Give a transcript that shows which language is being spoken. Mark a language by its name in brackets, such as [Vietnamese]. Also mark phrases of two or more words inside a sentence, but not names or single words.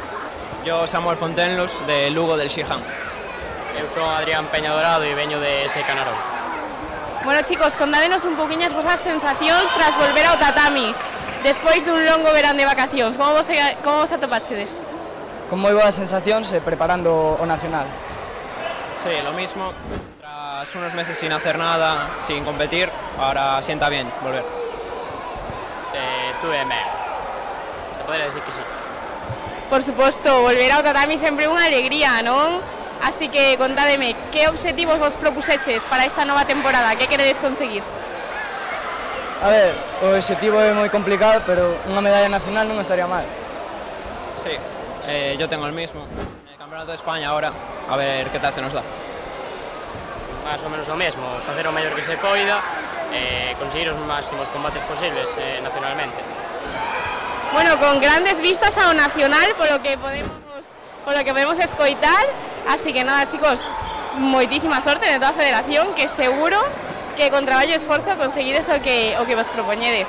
[Spanish] Yo, Samuel Fontenlos, de Lugo del Xijan. [Galician] Eu son Adrián Peña Dorado e veño de Secanarón. Bueno, chicos, contádenos un poquinho as vosas sensacións tras volver ao tatami despois dun longo verán de vacacións. Como vos atopachedes? Con moi boas sensacións preparando o nacional. [Spanish] Sí, lo mismo. Tras unos meses sin hacer nada, sin competir, ahora sienta bien volver. Estuve ben. Se podría decir que sí. [Galician] Por suposto, volver ao tatami sempre unha alegría, non? Así que contádeme, que obxectivos vos propuseches para esta nova temporada? Que queredes conseguir? A ver, o obxectivo é moi complicado, pero unha medalla nacional non estaría mal. [Spanish] Sí, yo tengo el mismo. En el Campeonato de España ahora, a ver qué tal se nos da. Más o menos lo mismo, [Galician] facer o mellor que se poida, conseguir os máximos combates posibles nacionalmente. Bueno, con grandes vistas ao nacional, polo que podemos escoitar. Así que nada, chicos, moitísima sorte de toda a federación, que seguro que con traballo e esforzo conseguides o que vos propoñedes.